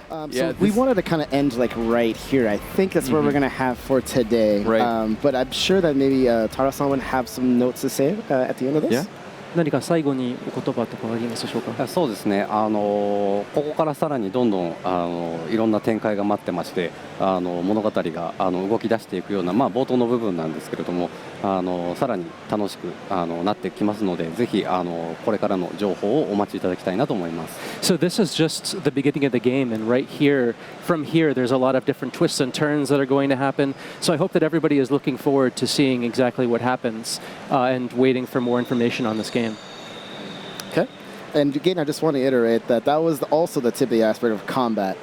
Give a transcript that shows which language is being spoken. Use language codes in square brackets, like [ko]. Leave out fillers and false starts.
[en] So we wanted to kind of end like right here. I think that's where we're going to have for today. Right. But I'm sure that maybe Tara-san would have some notes to say at the end of this. Yeah. [ja] 何か最後にお言葉とかありますでしょうか。そうですね、ここからさらにどんどんいろんな展開が待ってまして、物語が動き出していくような、冒頭の部分なんですけれども、さらに楽しくなってきますので、ぜひこれからの情報をお待ちいただきたいなと思います。 [en] So this is just the beginning of the game, and right here, from here, there's a lot of different twists and turns that are going to happen. So I hope that everybody is looking forward to seeing exactly what happens and waiting for more information on this game. Okay. And again, I just want to iterate that was also the tip of the iceberg of combat.